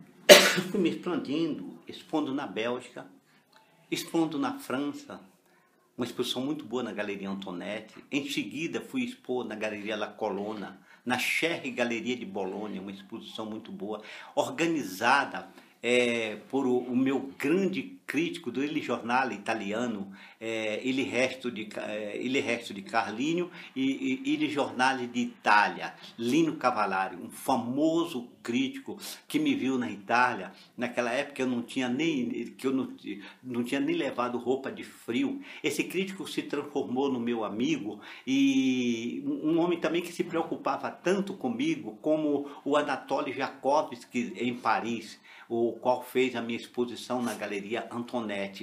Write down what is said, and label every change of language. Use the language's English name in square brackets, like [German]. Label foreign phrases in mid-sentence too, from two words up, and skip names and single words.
[Portuguese] fui me expandindo, expondo na Bélgica, expondo na França, uma exposição muito boa na Galeria Antoinette. Em seguida fui expor na Galeria La Colonna, na Cherry Galeria de Bolonha, uma exposição muito boa, organizada por o meu grande crítico do Il Giornale italiano, Il Resto di Carlinho e Il Giornale de Itália, Lino Cavallari, um famoso crítico que me viu na Itália. Naquela época eu não tinha nem levado roupa de frio. Esse crítico se transformou no meu amigo, e um homem também que se preocupava tanto comigo como o Anatoly Jakovsky em Paris, o qual fez a minha exposição na Galeria Antoinette.